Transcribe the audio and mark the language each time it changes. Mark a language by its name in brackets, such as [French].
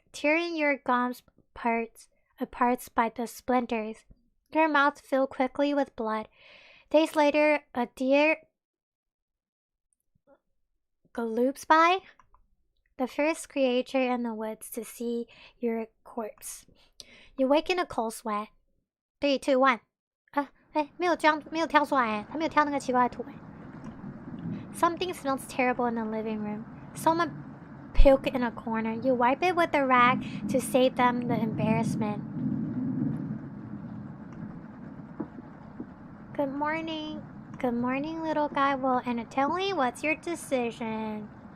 [English] tearing your gums apart by the splinters. Your mouth filled quickly with blood. Days later, a deer galoops by, the first creature in the woods to see your corpse. You wake in a cold sweat. 3, 2, 1. [Chinese] 没有跳出来，他没有跳那个奇怪的图。 [English] Something smells terrible in the living room. Someone puked in a corner. You wipe it with a rag to save them the embarrassment. Good morning. Good morning, little guy. Well, and tell me, what's your decision?